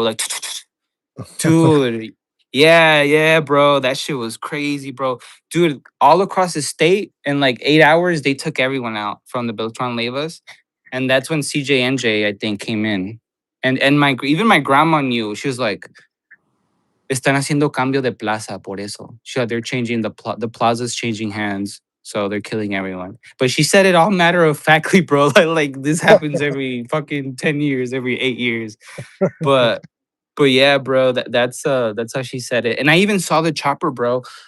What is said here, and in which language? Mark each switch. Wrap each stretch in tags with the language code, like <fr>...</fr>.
<en>Like, dude. Yeah, yeah, bro. That shit was crazy, bro. Dude, all across the state in like 8 hours, they took everyone out from the Beltran Leyvas. And that's when CJNJ, I think, came in. And even my grandma knew. She was like,</en> <es>están haciendo cambio de plaza por eso.</es> <en>They're changing the plaza's changing hands. So they're killing everyone. But she said it all matter of factly, bro. Like this happens every fucking 10 years, every 8 years. But but yeah, bro, that's how she said it. And I even saw the chopper, bro.</en>